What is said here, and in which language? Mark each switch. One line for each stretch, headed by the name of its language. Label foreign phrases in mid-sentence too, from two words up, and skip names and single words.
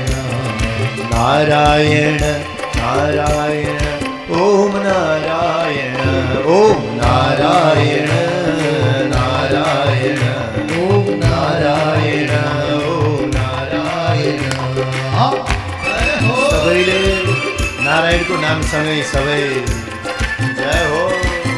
Nepali: नारायण नारायण ओम नारायण ओम नारायण नारायण ओम नारायण ओम नारायण हाँ सबैले नारायण को नाम सँगै सबै जय हो।